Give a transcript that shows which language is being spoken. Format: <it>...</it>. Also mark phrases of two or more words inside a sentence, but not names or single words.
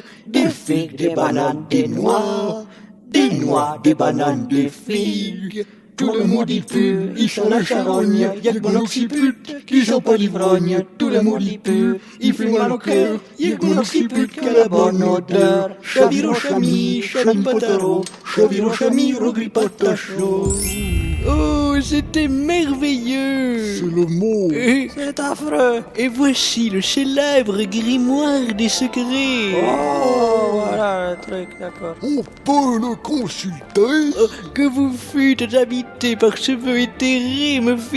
<fr>Des figues, des bananes, des noix. Des noix, des bananes, des figues. Tout le monde y pue, il sent la charogne. Y'a que mon occiput qui sent pas l'ivrogne. Tout le monde y pue, il fait mal au cœur. Y'a que mon occiput qui a la bonne odeur. Chaviro chami, chami pataro. Chaviro chami, rogri patacho. Oh, c'était merveilleux. C'est le mot. c'est affreux. Et voici le célèbre grimoire des secrets. Oh, voilà le truc, d'accord. On peut le consulter? Que vous fûtes habité par ce vœu éthéré, me fit.</fr>